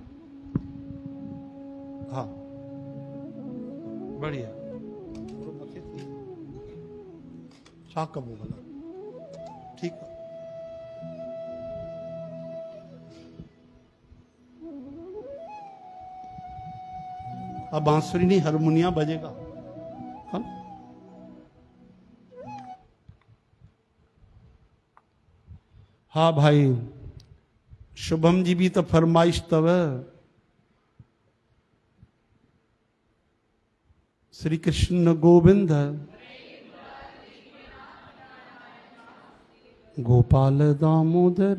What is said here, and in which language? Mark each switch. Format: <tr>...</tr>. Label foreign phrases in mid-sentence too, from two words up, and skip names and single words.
<sd>हा बढ़िया। छा कबो भला? ठीकु आहे।</sd> <hi>अब बांसुरी नहीं, हारमोनिया बजेगा। हाँ? हाँ भाई, शुभम जी भी तो फरमाइश तव। श्री कृष्ण गोविंद गोपाल दामोदर</hi>